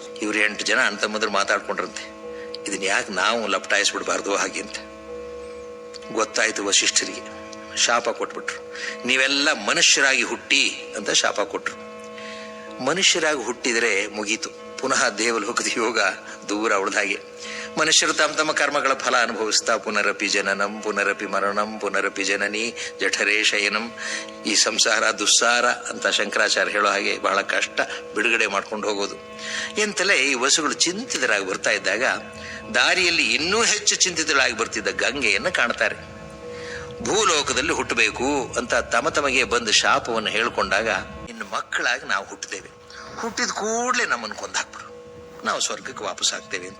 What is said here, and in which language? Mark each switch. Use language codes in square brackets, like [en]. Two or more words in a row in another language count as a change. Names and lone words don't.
[kn] ಇವ್ರು 8 ಜನ ಅಣ್ಣ ತಮ್ಮಂದ್ರು ಮಾತಾಡ್ಕೊಂಡ್ರಂತೆ, ಇದನ್ನ ಯಾಕೆ ನಾವು ಲಪಟಾಯಿಸ್ಬಿಡ್ಬಾರ್ದು ಹಾಗೆ ಅಂತ. ಗೊತ್ತಾಯ್ತು ವಶಿಷ್ಠರಿಗೆ. ಶಾಪ ಕೊಟ್ಬಿಟ್ರು. ನೀವೆಲ್ಲ ಮನುಷ್ಯರಾಗಿ ಹುಟ್ಟಿ ಅಂತ ಶಾಪ ಕೊಟ್ರು. ಮನುಷ್ಯರಾಗಿ ಹುಟ್ಟಿದರೆ ಮುಗೀತು, ಪುನಃ ದೇವಲೋಕದ ಯೋಗ ದೂರ ಉಳಿದ ಹಾಗೆ. ಮನುಷ್ಯರು ತಮ್ಮ ತಮ್ಮ ಕರ್ಮಗಳ ಫಲ ಅನುಭವಿಸ್ತಾ [sa] ಪುನರಪಿ ಜನನಂ ಪುನರಪಿ ಮರಣಂ ಪುನರಪಿ ಜನನಿ ಜಠರೇ ಶಯನಂ. [kn] ಈ ಸಂಸಾರ ದುಸ್ಸಾರ ಅಂತ ಶಂಕರಾಚಾರ್ಯ ಹೇಳೋ ಹಾಗೆ ಬಹಳ ಕಷ್ಟ ಬಿಡುಗಡೆ ಮಾಡ್ಕೊಂಡು ಹೋಗೋದು. ಎಂತಲೇ ಈ ವಸುಗಳು ಚಿಂತಿತರಾಗಿ ಬರ್ತಾ ಇದ್ದಾಗ ದಾರಿಯಲ್ಲಿ ಇನ್ನೂ ಹೆಚ್ಚು ಚಿಂತಿತರಾಗಿ ಬರ್ತಿದ್ದ ಗಂಗೆಯನ್ನು ಕಾಣ್ತಾರೆ. ಭೂಲೋಕದಲ್ಲಿ ಹುಟ್ಟಬೇಕು ಅಂತ ತಮಗೆ ಬಂದು ಶಾಪವನ್ನು ಹೇಳ್ಕೊಂಡಾಗ, ಇನ್ನು ಮಕ್ಕಳಾಗಿ ನಾವು ಹುಟ್ಟುತ್ತೇವೆ, ಹುಟ್ಟಿದ ಕೂಡಲೇ ನಮ್ಮನ್ನು ಕೊಂದಾಕ್ಬಿಡು, ನಾವು ಸ್ವರ್ಗಕ್ಕೆ ವಾಪಸ್ ಆಗ್ತೇವೆ ಅಂತ.